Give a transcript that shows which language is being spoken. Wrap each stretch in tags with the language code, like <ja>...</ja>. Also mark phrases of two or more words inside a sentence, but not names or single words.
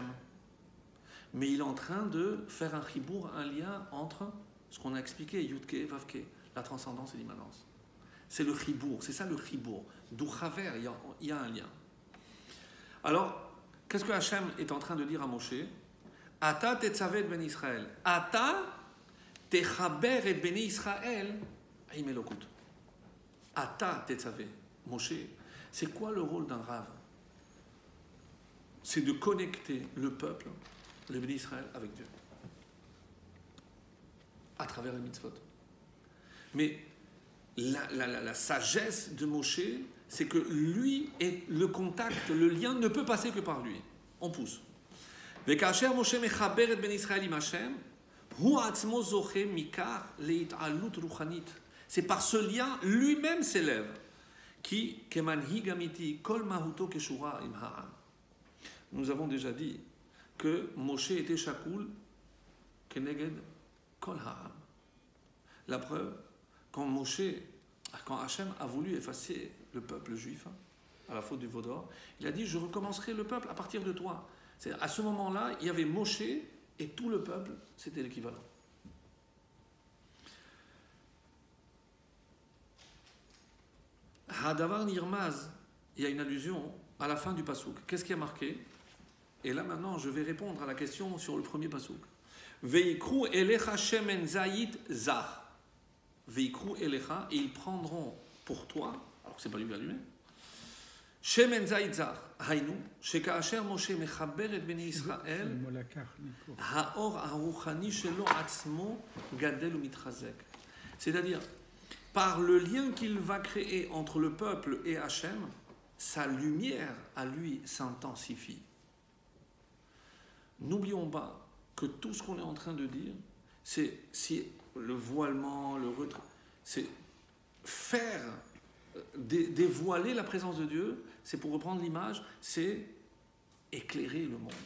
<fr>Mais il est en train de faire un chibour, un lien entre ce qu'on a expliqué, Yudke, Vavke, la transcendance et l'immanence. C'est le chibour, c'est ça le chibour. D'où Chaver, il y a un lien. Alors, qu'est-ce que Hachem est en train de dire à Moshe?</fr> <he>אתה תצווה בני ישראל. אתה תחבר את בני ישראל עם אלוקות. אתה תצווה.</he> <fr>Moshe, c'est quoi le rôle d'un Rav? C'est de connecter le peuple, le béni Israël, avec Dieu. À travers les mitzvot. Mais la sagesse de Moshe, c'est que lui, et le contact, le lien ne peut passer que par lui. On pousse.</fr> <he>וכאשר משה מחבר את בן ישראל עם השם, הוא עצמו זוכה מכך להתעלות רוחנית.</he> <fr>C'est par ce lien, lui-même s'élève.</fr> <he>qui כמנהיג אמיתי, כל מהותו קשורה עם העם.</he> <fr>Nous avons déjà dit que Moshe était</fr> <he>שקול כנגד כל העם.</he> <fr>La preuve, quand Hachem a voulu effacer le peuple juif à la faute du veau d'or, il a dit je recommencerai le peuple à partir de toi. C'est, à ce moment-là, il y avait Moshe et tout le peuple, c'était l'équivalent.</fr> <he>הדבר נרמז,</he> <fr>il y a une allusion à la fin du pasouk. Qu'est-ce qui a marqué? Et là maintenant, je vais répondre à la question sur le premier pasouk.</fr> <he>ויקחו אליך שמן זית זך. ויקחו אליך,</he> <fr>et ils prendront pour toi, alors que c'est pas lui allumé,</fr> <he>שמן זית זך. הינו, שכאשר משה מחבר את בני ישראל, האור הרוחני שלו עצמו גדל ומתחזק.</he> <fr>C'est-à-dire, par le lien qu'il va créer entre le peuple et Hachem, sa lumière à lui s'intensifie. N'oublions pas que tout ce qu'on est en train de dire, c'est si le voilement, le retrait, c'est faire dévoiler la présence de Dieu, c'est pour reprendre l'image, c'est éclairer le monde.</fr>